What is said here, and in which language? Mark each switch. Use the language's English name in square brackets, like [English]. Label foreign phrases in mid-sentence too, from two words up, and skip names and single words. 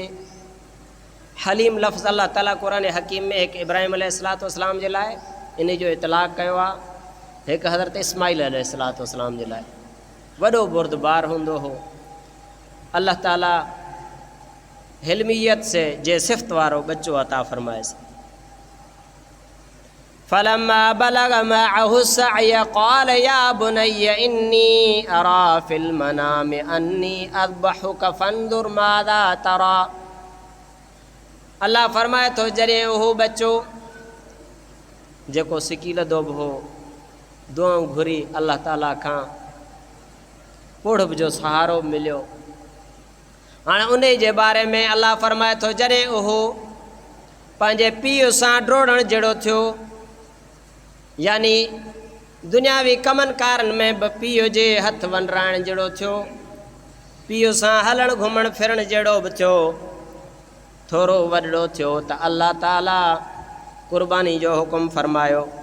[Sindhi] हलीम लफ़्ज़ अल्लाह ताला क़ुरान हकीम में हिकु इब्राहिम [Arabic] عليه الصلاة والسلام [Sindhi] जे लाइ इन जो इतलाक़ कयो आहे, हिकु हज़रत इस्माइल [Arabic] عليه الصلاة والسلام [Sindhi] जे लाइ। वॾो बुरदबार हूंदो हो। अल्लाह ताला हिलमियत से जे सिफ़त वारो बच्चो अता फरमाएसि। [Arabic] فلما بلغ معه السعي قال يا بني إني أرى في المنام أني أذبحك فانظر ماذا ترى. अल्लाह फरमाए थो जॾहिं उहो बच्चो जेको सिकीलदो बि हो, दुआऊं घुरी अल्लाह ताला खां, पुढ़ जो सहारो मिलियो। हाणे उन जे बारे में अल्लाह फरमाए थो जॾहिं उहो पंहिंजे पीउ सां ड्रोड़ण जहिड़ो थियो, यानी दुनियावी कमनि कारनि में बि पीउ जे हथ वंडराइण जहिड़ो थियो, पीउ सां हलण घुमण फिरण जहिड़ो बि थियो, थोरो वॾो थियो त अल्लाह ताला क़ुर्बानी जो हुकुम फरमायो।